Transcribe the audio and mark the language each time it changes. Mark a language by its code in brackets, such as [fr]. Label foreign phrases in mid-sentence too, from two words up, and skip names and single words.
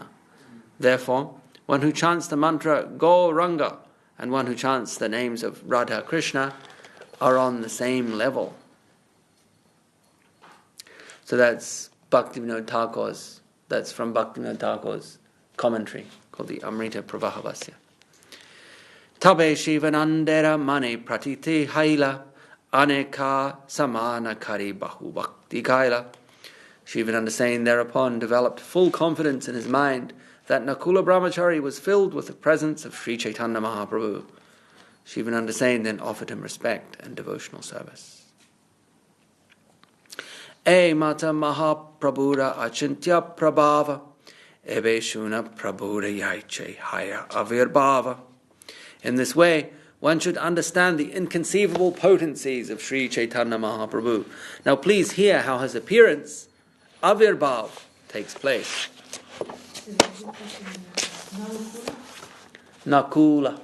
[en] Therefore, one who chants the mantra Gauranga and one who chants the names of Radha Krishna are on the same level. So that's Bhaktivinoda Thakur's, that's from Bhaktivinoda Thakur's commentary called the Amrita Pravahabhasya. [bn] তবে শিবানন্দের মনে প্রতীতি হইল অনেক সম্মান করি বহু ভক্তি কৈল. [en] Shivananda Sain thereupon developed full confidence in his mind that Nakula Brahmachari was filled with the presence of Sri Chaitanya Mahaprabhu. Shivananda Sain then offered him respect and devotional service. [bn] এই মত মহাপ্রভুর অচিন্ত্য প্রভাব এবে শুন প্রভুর যৈছে হয় আবির্ভাব. [en] In this way, one should understand the inconceivable potencies of Sri Chaitanya Mahaprabhu. Now please hear how his appearance, Avirbhav, takes place. Nakula.